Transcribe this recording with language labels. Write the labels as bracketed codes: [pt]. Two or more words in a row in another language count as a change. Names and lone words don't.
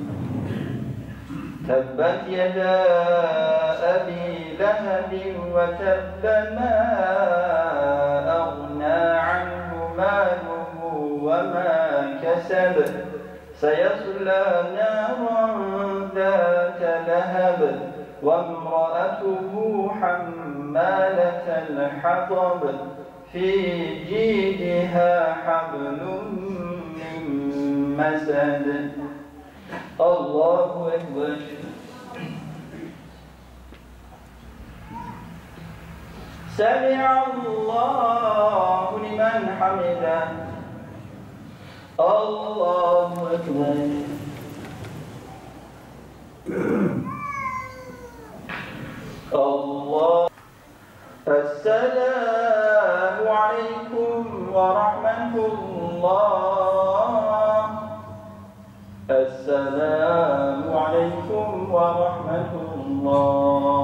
[ar] تبت يدا أبي لهب وتب ما أغنى عنه ماله وما كسب سيصلى نارا ذات لهب وامرأته حمالة الحطب في جيدها حبل من مسد. الله أكبر. سمع الله لمن حمده. الله أكبر. الله. السلام عليكم ورحمة الله. السلام عليكم ورحمة الله.